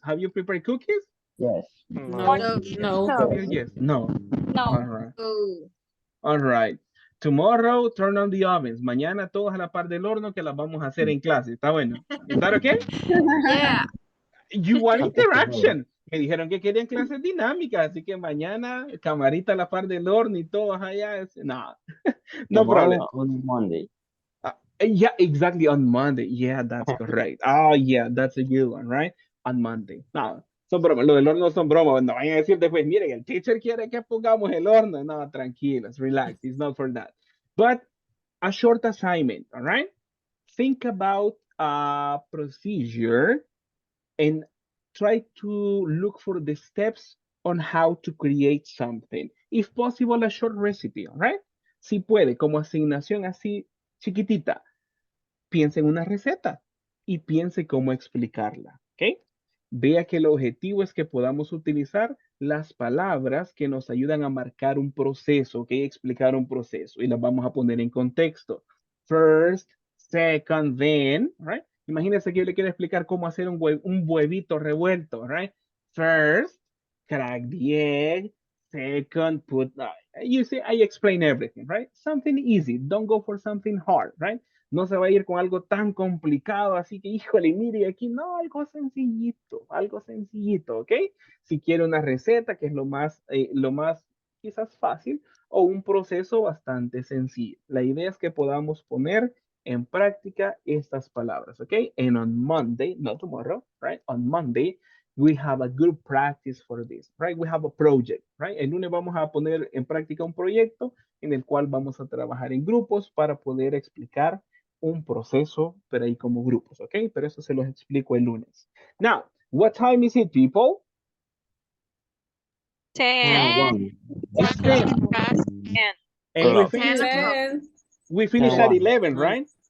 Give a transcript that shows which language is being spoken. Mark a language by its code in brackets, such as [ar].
[en] Have you prepared cookies? Yes. No. Javier, yes. No. No. All right. All right. Tomorrow, turn on the ovens. [es] Mañana todas a la par del horno que las vamos a hacer en clase. ¿Está bueno? [en] ¿Is that okay? Yeah. You want interaction. [es] Me dijeron que querían clases dinámicas, así que mañana camarita a la par del horno y todos allá. [en] No, no problem. On Monday. Yeah, exactly, on Monday. Yeah, that's correct. Oh, yeah, that's a good one, right? On Monday. [es] No, son bromas. Lo del horno son bromas. No vayan a decir después, miren, el teacher quiere que pongamos el horno. [en] No, tranquilos, relax. It's not for that. But a short assignment, all right? Think about a procedure and try to look for the steps on how to create something. If possible, a short recipe, all right? [es] Si puede, como asignación así chiquitita, piense en una receta y piense cómo explicarla, ¿ok? Vea que el objetivo es que podamos utilizar las palabras que nos ayudan a marcar un proceso, ¿ok? Explicar un proceso y las vamos a poner en contexto. [en] First, second, then, right? [es] Imagínense que yo le quiero explicar cómo hacer un huevito revuelto, right? [en] First, crack the egg. Second, you see, I explain everything, right? Something easy. Don't go for something hard, right? [es] No se va a ir con algo tan complicado, así que, híjole, mire, aquí no, algo sencillito, ¿ok? Si quiere una receta, que es lo más quizás fácil, o un proceso bastante sencillo. La idea es que podamos poner en práctica estas palabras, ¿ok? [en] And on Monday, not tomorrow, right? On Monday, we have a good practice for this, right? We have a project, right? [es] El lunes vamos a poner en práctica un proyecto en el cual vamos a trabajar en grupos para poder explicar un proceso, pero ahí como grupos, ¿ok? Pero eso se los explico el lunes. [en] Now, what time is it, people? 10. It's 10. And we finish, we finish at 11, right?